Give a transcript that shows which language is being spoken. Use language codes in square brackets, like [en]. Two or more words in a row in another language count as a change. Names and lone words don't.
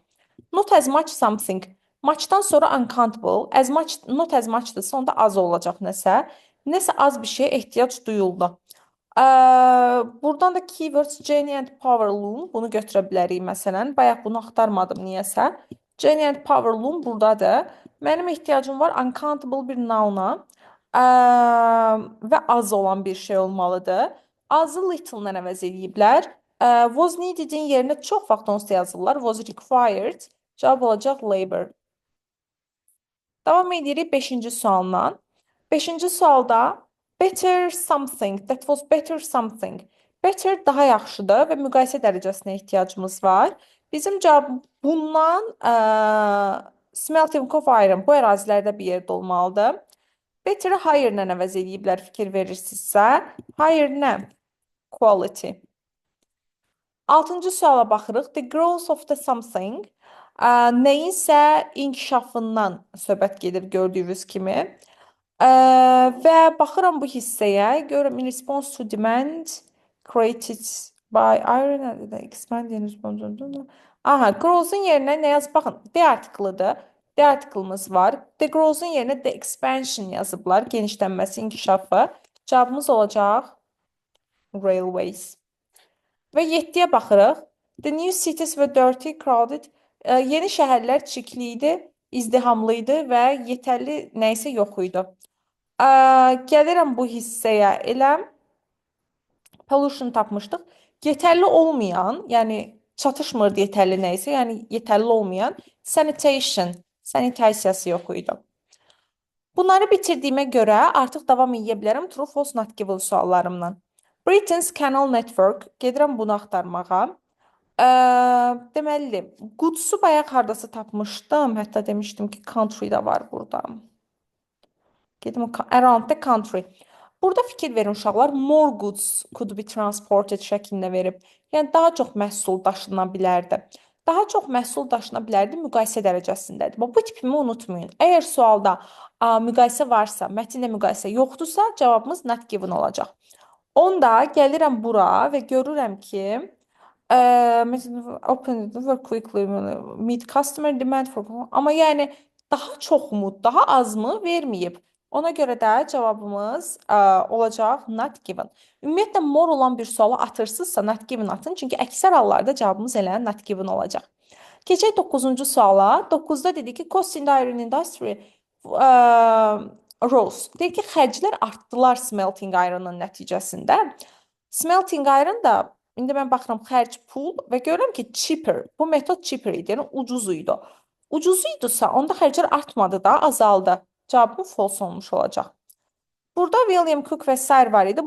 [en] Not as much something. [az] Muchdan sonra uncountable. [en] As much, not as muchdırsa [az] onda az olacaq nəsə. Nəsə az bir şeye ehtiyac duyuldu. Ə, Buradan da keywords Jenny and Powerloom bunu götürə bilərik məsələn. Bayaq bunu axtarmadım niyəsə. Jenny and Powerloom burdadır. Mənim ehtiyacım var uncountable bir nouna. Ə, və az olan bir şey olmalıdır. Azı little-la əvəz ediblər. [en] Was needed-in [az] yerinə çox vaxt onsuz da yazırlar. [en] Was required. [az] Cavab olacaq labor. Davam edirik 5-ci sualla. [en] 5-ci sualda better something, that was better something. [az] Better daha yaxşıdır və müqayisə dərəcəsinə ehtiyacımız var. Bizim cavab bundan [en] smelting of iron [az] bu ərazilərdə bir yerdə olmalıdır. Better higher ilə əvəz ediblər fikir verirsinizsə. Higher nə? Quality. 6-cı suala baxırıq. [en] The growth of the something. [az] Nəyinsə inkişafından söhbət gedir gördüyünüz kimi. Və baxıram bu hissəyə. [en] Görürəm in response to demand created by iron expand response. [az] Aha, growth'un yerinə nə yaz? Baxın, D artiklıdır. D artiklımız var. [en] The growth'un [az] yerinə [en] the expansion [az] yazıblar. Genişlənməsi, inkişafı. Cavabımız olacaq railways. Və 7-yə baxırıq. [en] The new cities were dirty, crowded. [az] Yeni şəhərlər çirkli idi, izdihamlı idi və yetərli nə isə yox idi. Gəlirəm bu hissəyə elə pollution tapmışdıq. Yetərli olmayan, yəni çatışmırdı yetərli nə isə, yəni yetərli olmayan sanitation, sanitasiyası yox idi. Bunları bitirdiyimə görə artıq davam edə bilərəm [en] true false not given [az] suallarımla. [en] Britain's Canal Network, [az] gedirəm bunu axtarmağa. Deməli, Goods'u bayaq hardasa tapmışdım. Hətta demişdim ki, country də var burada. [en] Gedim around the country. [az] Burada fikir verin uşaqlar, [en] more goods could be transported [az] şəklində verib. Yəni, daha çox məhsul daşına bilərdi. Daha çox məhsul daşına bilərdi müqayisə dərəcəsindədir. Bu tipimi unutmayın. Əgər sualda müqayisə varsa, mətndə müqayisə yoxdursa, cavabımız [en] not given [az] olacaq. Onda gəlirəm bura və görürəm ki, [en] open work quickly meet customer demand for, [az] amma yəni daha çox mu, daha az mı verməyib. Ona görə də cavabımız olacaq [en] not given. [az] Ümumiyyətlə more olan bir sualı atırsınızsa [en] not given [az] atın, çünki əksər hallarda cavabımız elə [en] not given [az] olacaq. Keçək 9-cu suala. 9-da dedik ki, [en] cost in the iron industry rose. [az] Deyir ki, xərclər artdılar [en] smelting iron'ın [az] nəticəsində. [en] Smelting iron [az] da, indi mən baxıram xərc pul və görürəm ki, cheaper. Bu metod cheaper idi, yəni ucuz idi. Ucuz idisə, onda xərclər artmadı da, azaldı. Cavabım false olmuş olacaq. Burada William Cook və sair var idi.